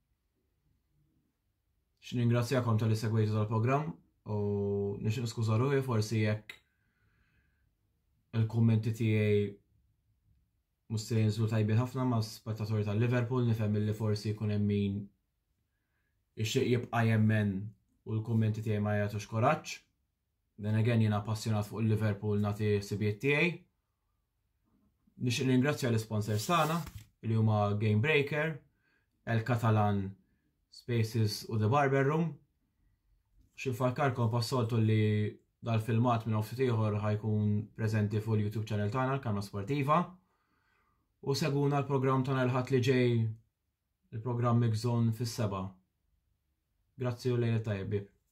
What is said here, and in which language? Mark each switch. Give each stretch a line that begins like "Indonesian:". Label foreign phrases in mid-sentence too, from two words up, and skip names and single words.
Maltese: X'ningrazzjakom tal-li segwejtu tal-programm u nixtieq niskuża ruħi forsi jekk il-kummenti tiegħi mhux se jinżlu tajbin ħafna ma' spettatori tal-Liverpool, nifhem li forsi jkun hemm min ixtieq jibqa' jemmen u l-kummenti tiegħi ma jagħtux koraġġ.
English: Then again
Maltese: jiena appassjonat fuq il-Liverpool nagħti sibijiet tiegħi. Nixtieq ningrazzja l-sponsors tagħna li huma Game Breaker, El Catalan, Spaces u The Barber Room. Xinfakkarkom passoltu li dal-filmat minn ftit ieħor ħajkun preżenti fuq il-
English: YouTube channel
Maltese: tagħna l-Kalma Sportiva. U seguna l-programm tagħna l-ħadd li ġej il-programm Mix Zone fis-7. Grazzi u lejla tajjeb.